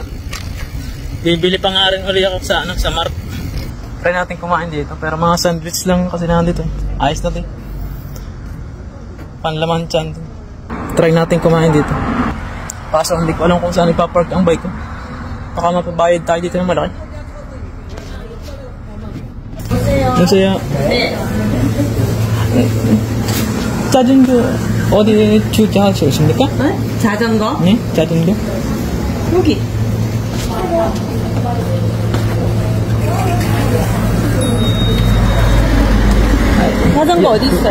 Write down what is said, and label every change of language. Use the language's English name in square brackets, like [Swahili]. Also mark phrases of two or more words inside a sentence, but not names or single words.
[Filipino] Bibili pa nga rin uli ako sa Mart. Try natin kumain dito. Pero mga sandwich lang kasi nandito eh. Ayos natin. Panlaman tiyan. Try natin kumain dito. Kaso hindi ko alam kung saan ipapark ang bike ko. Baka mapabayad tayo dito ng malaki. [Korean] 안녕하세요. 네. 자전거 어디 주차하셨습니까? 자전거? 네, 자전거. 여기. 자전거 어디 있어요?